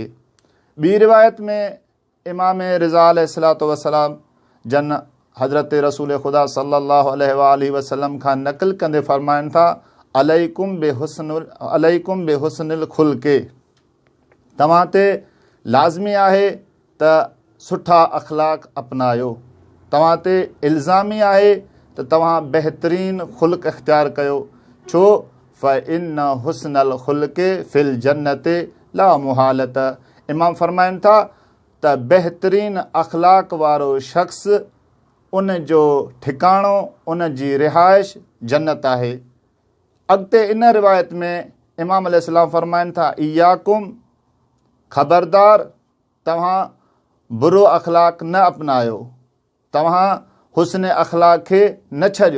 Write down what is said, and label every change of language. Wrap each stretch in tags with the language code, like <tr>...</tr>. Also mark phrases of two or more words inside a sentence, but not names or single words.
<sd>ॿी रिवायत में इमाम रिज़ा</sd> <ar>عليه الصلاة والسلام</ar> <sd>जन हज़रत रसूल ख़ुदा</sd> <ar>صلى الله عليه وآله وسلم</ar> <sd>खां नक़ल कंदे फरमाइनि था,</sd> <ar>عليكم بحسن الخلق.</ar> <sd>तव्हां ते लाज़मी आहे त सुठा अख़लाक अपनायो. तव्हां ते इल्ज़ामी आहे त तव्हां बहितरीन ख़ुल्क़ इख़्तियार कयो.</sd> <ar>छो فإن حسن الخلق في الجنة لا محالة.</ar> <sd>इमाम फरमाइनि था त बहितरीन अख़लाक वारो शख़्स उन जो ठिकाणो, उन जी रिहाइश जन्नत आहे. अॻिते इन रिवायत में इमाम अलैहिस्सलाम फरमाइनि था, इयाकुम, ख़बरदार तव्हां बुरो अख़लाक न अपनायो, तव्हां हुस्न अख़लाक खे न छॾियो.</sd>